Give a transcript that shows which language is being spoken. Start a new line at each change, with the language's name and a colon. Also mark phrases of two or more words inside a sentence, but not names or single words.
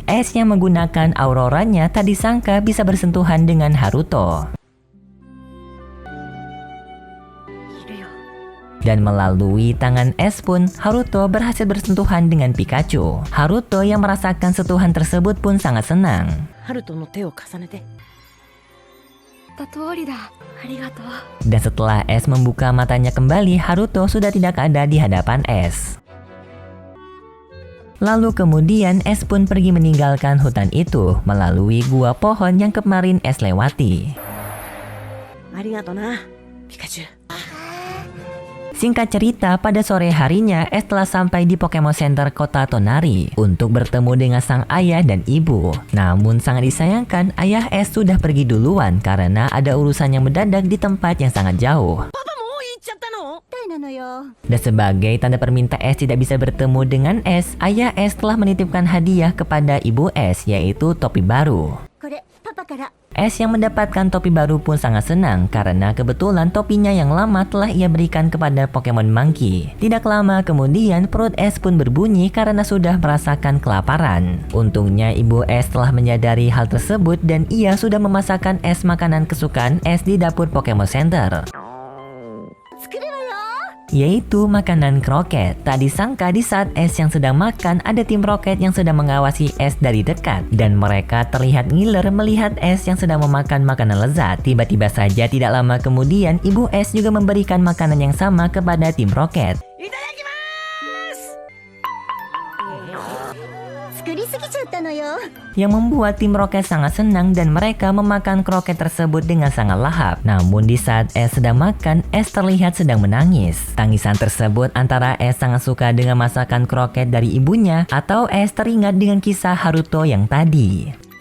Indonesian: S yang menggunakan auroranya tak disangka bisa bersentuhan dengan Haruto. Dan melalui tangan S pun, Haruto berhasil bersentuhan dengan Pikachu. Haruto yang merasakan sentuhan tersebut pun sangat senang.
Japanese: ハルトの手を重ねて。通りだ。ありがとう。
Indonesian: Dan setelah S membuka matanya kembali, Haruto sudah tidak ada di hadapan S. Lalu kemudian S pun pergi meninggalkan hutan itu melalui gua pohon yang kemarin S lewati.
Japanese: ありがとな、ピカチュウ。
Indonesian: Singkat cerita, pada sore harinya S telah sampai di Pokemon Center kota Tonari untuk bertemu dengan sang ayah dan ibu. Namun sangat disayangkan, ayah S sudah pergi duluan karena ada urusan yang mendadak di tempat yang sangat jauh.
Japanese: パパもう行っちゃったの？みたいなのよ。
Indonesian: Dan sebagai tanda perminta S tidak bisa bertemu dengan S, ayah S telah menitipkan hadiah kepada ibu S, yaitu topi baru.
Japanese: これパパから。
Indonesian: S yang mendapatkan topi baru pun sangat senang karena kebetulan topinya yang lama telah ia berikan kepada Pokemon Monkey. Tidak lama kemudian perut S pun berbunyi karena sudah merasakan kelaparan. Untungnya ibu S telah menyadari hal tersebut dan ia sudah memasakkan S makanan kesukaan S di dapur Pokemon Center, yaitu makanan kroket. Tak disangka di saat S yang sedang makan, ada tim Rocket yang sedang mengawasi S dari dekat. Dan mereka terlihat ngiler melihat S yang sedang memakan makanan lezat. Tiba-tiba saja tidak lama kemudian, ibu S juga memberikan makanan yang sama kepada tim Rocket.
Japanese: いただきます。作りすぎちゃったのよ。
Indonesian: Yang membuat tim Rocket sangat senang dan mereka memakan kroket tersebut dengan sangat lahap. Namun di saat S sedang makan, S terlihat sedang menangis. Tangisan tersebut antara S sangat suka dengan masakan kroket dari ibunya atau S teringat dengan kisah Haruto yang tadi.